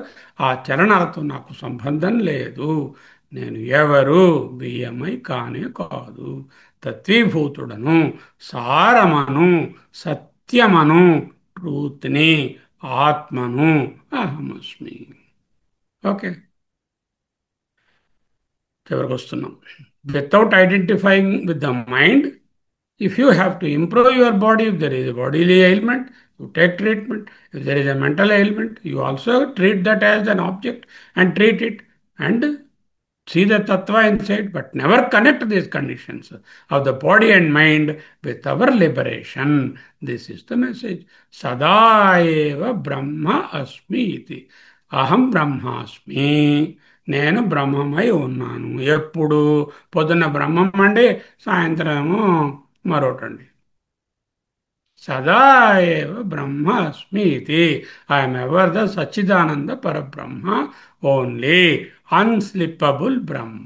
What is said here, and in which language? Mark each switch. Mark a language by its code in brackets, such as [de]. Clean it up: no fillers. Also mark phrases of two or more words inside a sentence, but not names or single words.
[te] ఆ చలనాలతో నాకు సంబంధం లేదు. నేను ఎవరు బియ్యమై కానే కాదు. తత్వీభూతుడను, సారమను, సత్యమను, ట్రూత్ని, ఆత్మను, అహమస్మి. ఓకే, చివరికి వస్తున్నాం. [en] without identifying with the mind, if you have to improve your body, if there is a bodily ailment, you take treatment. If there is a mental ailment, you also treat that as an object and treat it and see the tattva inside, but never connect these conditions of the body and mind with our liberation. This is the message. [sa] सदैव ब्रह्म अस्मि इति. అహం బ్రహ్మాస్మి. [te] నేను బ్రహ్మమై ఉన్నాను. ఎప్పుడు? పొద్దున్న బ్రహ్మం అండి, సాయంత్రము మరోటండి. [sa] సదా ఏవ బ్రహ్మ అస్మి ఇది. [en] I am ever the [sa] సచ్చిదానంద పరబ్రహ్మ, [en] only unslippable బ్రహ్మ.